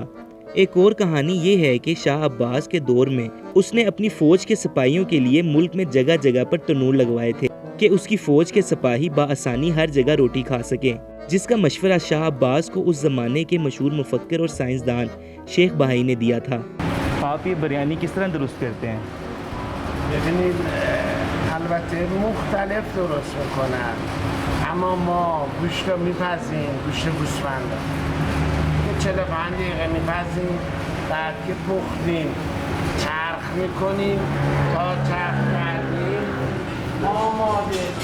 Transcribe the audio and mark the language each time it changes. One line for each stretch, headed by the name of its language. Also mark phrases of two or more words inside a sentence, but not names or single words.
Hindi: एक और कहानी ये है कि शाह अब्बास के दौर में उसने अपनी फ़ौज के सिपाहियों के लिए मुल्क में जगह जगह पर तनूर लगवाए थे कि उसकी फ़ौज के सिपाही बाआसानी हर जगह रोटी खा सकें, जिसका मशवरा शाह अब्बास को उस ज़माने के मशहूर मुफक्किर और साइंसदान शेख बहाई ने दिया था। आप ये बिरयानी किस तरह दुरुस्त करते हैं?
Persian: ببینید البته مختلف درست میکنن، اما ما گوشت رو میپزیم، گوشت گوسفند رو که 45 دقیقه میپزیم، بعد که پختیم چرخ میکنیم تا چرخ کردیم آماده